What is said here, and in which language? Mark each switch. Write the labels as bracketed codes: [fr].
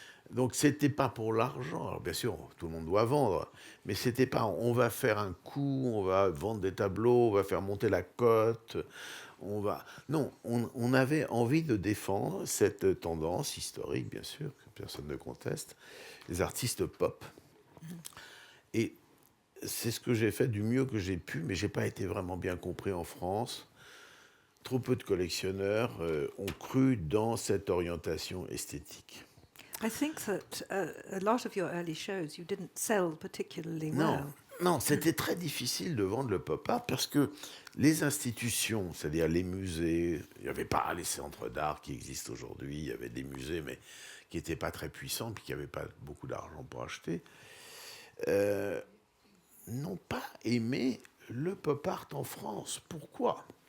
[fr] Donc c'était pas pour l'argent. Alors bien sûr, tout le monde doit vendre, mais c'était pas on va faire un coup, on va vendre des tableaux, on va faire monter la cote, non, on avait envie de défendre cette tendance historique, bien sûr, que personne ne conteste, les artistes pop. Et c'est ce que j'ai fait du mieux que j'ai pu, mais j'ai pas été vraiment bien compris en France. Trop peu de collectionneurs ont cru dans cette orientation esthétique. [en] I think that a lot of your early shows you didn't sell particularly [fr] Non, [en] well. [fr] non, c'était très difficile de vendre le pop art parce que les institutions, c'est-à-dire les musées, il n'y avait pas les centres d'art qui existent aujourd'hui, il y avait des musées mais qui n'étaient pas très puissants puis qui n'avaient pas beaucoup d'argent pour acheter, n'ont pas aimé le pop art en France. Pourquoi?